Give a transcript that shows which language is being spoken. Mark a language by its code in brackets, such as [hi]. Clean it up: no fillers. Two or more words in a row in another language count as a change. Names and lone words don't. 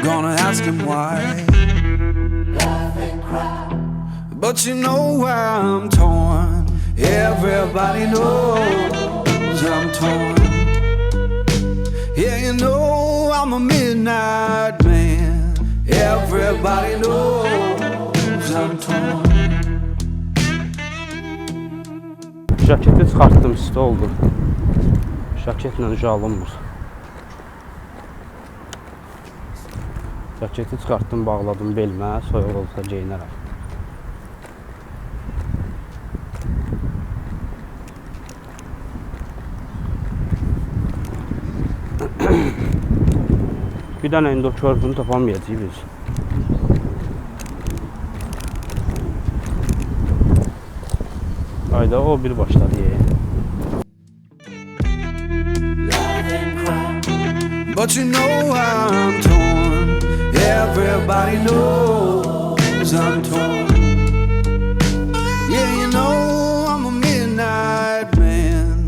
[en] Gonna ask him why. But you know I'm torn. Everybody knows I'm torn. Yeah, you know I'm a midnight man. Everybody knows I'm torn. [az] Jaketi çıxartdım, isti oldu. Jaketlə uca alınmır. Jaketi çıxartdım, bağladım belimə, soyuq olsa geyinərəm. Bir dənə indi o körpünü tapamayacaq biz. Ayda o bir başladı ye. [en] But you know I'm torn. Everybody knows I'm torn. Yeah, you know I'm a midnight man.